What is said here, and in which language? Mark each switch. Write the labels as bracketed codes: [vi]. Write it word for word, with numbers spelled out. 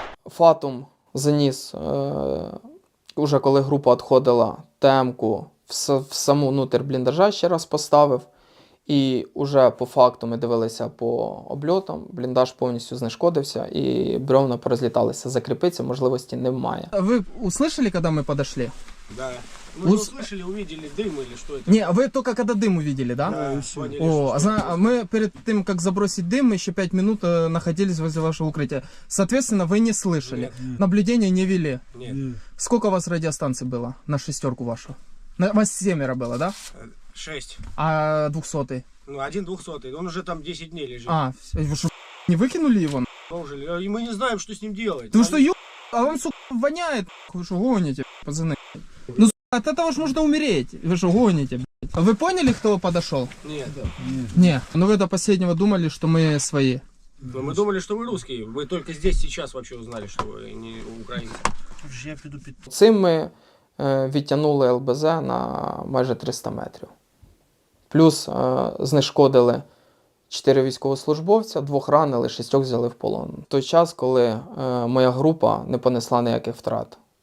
[uk] Фатум заніс, е- уже коли група відходила, темку в, с- в саму внутрь бліндажа ще раз поставив. І уже по факту ми дивилися по обльотам, бліндаж повністю знешкодився і брьовна порозліталися. Закріпитися можливості немає. [ru] Вы услышали, когда мы подошли? Да. Мы Ус... услышали, увидели дым или что это? Не, вы только когда дым увидели, да? Да, поняли. О, зна... мы перед тем, как забросить дым, мы еще пять минут э, находились возле вашего укрытия. Соответственно, вы не слышали. Нет. Наблюдения не вели. Нет. Сколько у вас радиостанций было на шестерку вашу? На... У вас семеро было, да? Шесть. А двухсотый? Ну, один двухсотый. Он уже там десять дней лежит. А, вы что, не выкинули его? И мы не знаем, что с ним делать. Ты что, ё... А он, сука, воняет. Вы что, гоните, пацаны? Ну, сука, от этого ж можно умереть. Вы что, гоните, блядь. Вы поняли, кто подошел? Нет. Нет. Не. Ну, вы до последнего думали, что мы свои. Но мы думали, что вы русские. Вы только здесь сейчас вообще узнали, что вы не украинцы. [uk] Цим мы відтягнули ЛБЗ на майже триста метрів. Плюс е, знешкодили чотири військовослужбовця, двох ранили, шістьох взяли в полон. В той час, коли е, моя група не понесла ніяких втрат.